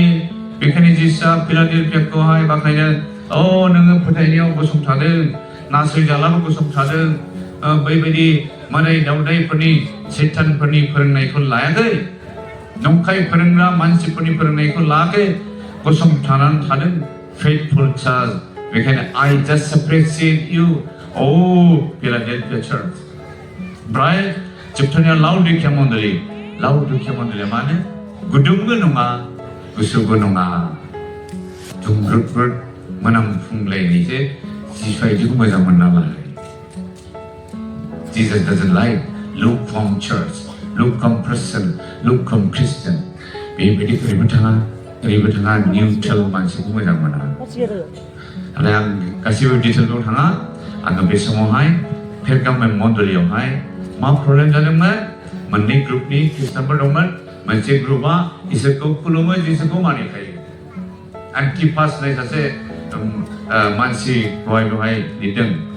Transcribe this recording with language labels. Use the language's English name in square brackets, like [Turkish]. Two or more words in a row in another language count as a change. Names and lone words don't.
[Bodo] बेखायनो जिसुआ फिलाडेल्फियाखौहाय बाख्नायदों, नोङो फोथायनायाव गसंथादों, नासयजालाबो गसंथादों, बैबायदि मोदाय दावदायफोरनि सैतानफोरनि फोरोंनायखौ लायाखै नंखाय फोरोंग्रा मानसिफोरनि फोरोंनायखौ लायाखै गसंथानानै थादों [English] faithful church [Bodo] बेखायनो [English] I just appreciate you oh Philadelphia church [Bodo] ब्राय जोबथारनाया लाउडिकिया मण्डलीया मानो गुदुंबो नङा गुसुबो नङा दुंब्रुद मोनामफुंलायनायसो जिसु बायदिखौ मोजां मोना लाय [English] Jesus doesn't like lukewarm church lukewarm person lukewarm Christian [Bodo] बेबायदि ओरैबो थाङा निउट्रेल मानसिखौ मोजां मोना नाथाय आं गासिबो डिटेलआव थाङा आङो बे समावहाय पेरगामन मण्डलीयावहाय मा प्रब्लेम जादोंमोन मोननै ग्रुपनि ख्रिस्टानफोर दंमोन मोनसे ग्रुपआ इसोरखौ खुलुमो जिसुखौ मानिखायो एन्टिपास होननाय सासे मानसि बेवहाय लिरदों